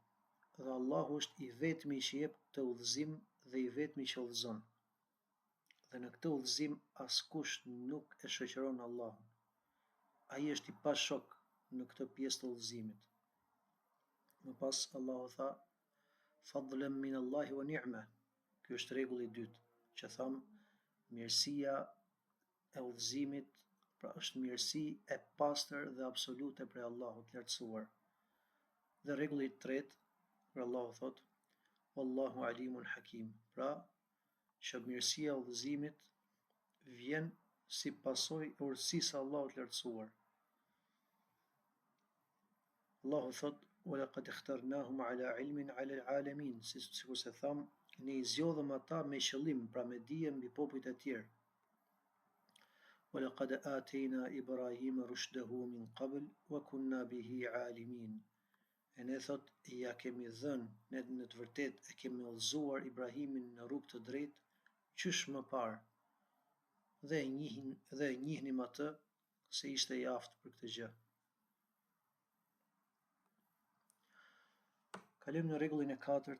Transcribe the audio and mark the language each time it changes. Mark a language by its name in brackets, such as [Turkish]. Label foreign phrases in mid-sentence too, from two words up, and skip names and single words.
[Albanian] Dhe Allahu është i vetmi që jep këtë udhëzim dhe i vetmi që udhëzon. Dhe në këtë udhëzim askush nuk e shoqëron Allahun. Ai është i pashok në këtë pjesë të udhëzimit. Më pas Allahu tha: [Arabic] "فضلا من الله ونعمة." [Albanian] Ky është rregulli i dytë, që thamë mirësia e udhëzimit, pra është mirësi e pastër dhe absolute prej Allahut lartësuar. Dhe rregulli i tretë, kur Allahu thot: [Arabic] "والله عليم حكيم." [Albanian] Pra, që mirësia e udhëzimit vjen si pasojë e urtësisë së Allahut lartësuar. Allahu thot: [Arabic] "ولقد اخترناهم على علم على العالمين." [Albanian] Sikur se tham, ne i zgjodhëm ata me qëllim, pra me dije mbi popujt e tjerë. [Arabic] ولقد آتينا إبراهيم رشده من قبل وكنا به عالمين. [Albanian] E ne thot, ja kemi dhënë, ne në të vërtet e kemi udhëzuar Ibrahimin në rrugë të drejtë qysh më parë, dhe e njihnim atë se ishte i aftë për këtë gjë. Kalojmë në rregullin e katërt.